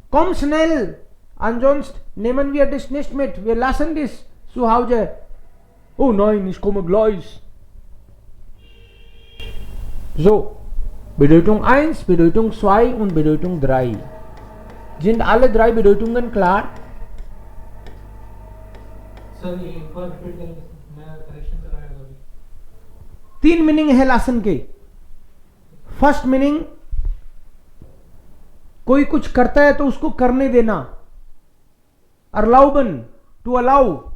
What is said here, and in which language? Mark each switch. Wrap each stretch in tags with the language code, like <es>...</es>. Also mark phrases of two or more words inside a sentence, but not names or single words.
<de>Komm schnell, ansonst nehmen wir das nicht mit. Wir lassen das zu Hause. Oh nein, ich komme gleich. So, Bedeutung 1, Bedeutung 2 und Bedeutung 3. Sind alle drei Bedeutungen klar?</de> <hi>सर ये एक बार रिपीट करें, मैं करेक्शन कराया अभी। 3 मीनिंग है लासन के।</hi> <en>first meaning,</en> <hi>कोई कुछ करता है तो उसको करने देना, अलाउबन,</hi> <en>to allow.</en>